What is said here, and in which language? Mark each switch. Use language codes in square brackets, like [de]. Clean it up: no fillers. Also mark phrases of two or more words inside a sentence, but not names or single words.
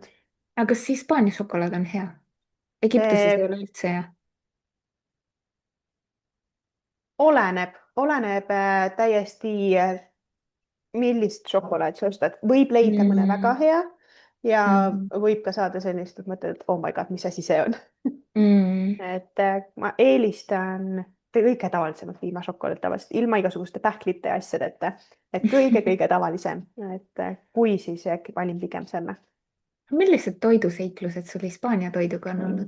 [et] aga kas Hispaania šokolaad on hea? Egiptuses ei ole üldse hea. Oleneb täiesti, millist šokolaadi sa ostad. võib leida mõne väga Mm. hea ja Mm. võib ka saada sellist, et mõtled, et [en] oh my god, [et] mis asi see on. Mm. et ma eelistan kõige tavalisemat piimašokolaadi tavaliselt, ilma igasuguste pähklite ja asjadeta. et kõige-kõige tavalisem, et kui siis äkki valin pigem selle millised toiduseiklused sul Hispaania toiduga on olnud?